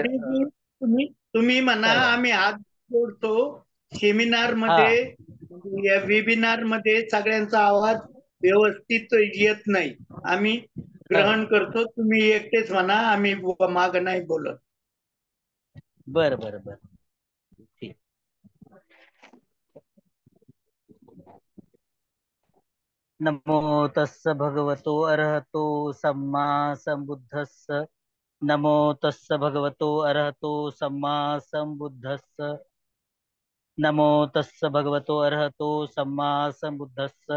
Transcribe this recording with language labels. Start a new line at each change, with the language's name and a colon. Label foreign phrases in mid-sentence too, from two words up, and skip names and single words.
Marathi: तुम्ही म्हणा आम्ही हात जोडतो. सेमिनार मध्ये या वेबिनार मध्ये सगळ्यांचा आवाज व्यवस्थित येत नाही, आम्ही ग्रहण करतो. तुम्ही एकटेच म्हणा, आम्ही माग नाही बोलत. बर बर बर ठीक.
Pali: नमो तस्स भगवतो अरहतो सम्मा संबुद्धस्स. नमो तस्स भगवतो अरहतो सम्मा संबुद्धस्स. नमो तस्स भगवतो अरहतो सम्मा संबुद्धस्स.